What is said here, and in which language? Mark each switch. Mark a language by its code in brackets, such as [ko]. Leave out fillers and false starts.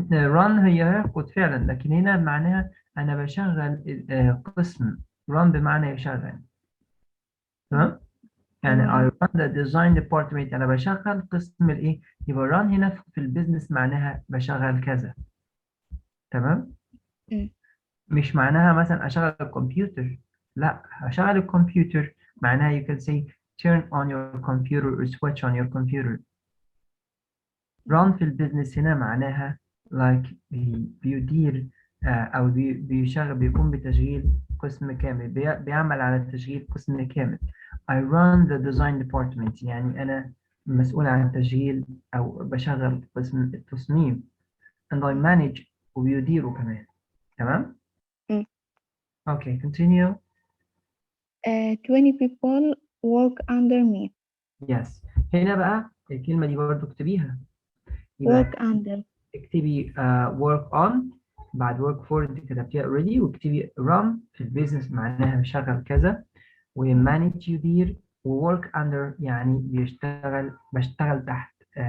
[ar] run هي يركض فعلا، لكن هنا معناها أنا بشغل قسم. run بمعنى يشغل. تمام؟ يعني [en] I run the design department، [ar] أنا بشغل قسم الإيه؟ يبقى run هنا في البيزنس معناها بشغل كذا. تمام؟ مش معناها مثلا أشغل الكمبيوتر. لا، أشغل الكمبيوتر معناها [en] you can say turn on your computer [ar] or switch on your computer. run في البيزنس هنا معناها like بيدير أو بيقوم بتشغيل قسم كامل، بيعمل على تشغيل قسم كامل. [en] I run the design department، [ar] يعني أنا مسؤول عن تشغيل أو بشغل قسم التصميم. [en] and I manage [ar] وبيديره كمان. تمام؟ [en] Okay, continue. 20 people work under me. [ar] Yes. هنا بقى الكلمة دي برضه اكتبيها. [en] work under. [ar] اكتبي work on بعد work for انت كتبتيها already، واكتبي run في البيزنس معناها بشغل كذا، وmanage يدير، وwork under يعني بشتغل تحت.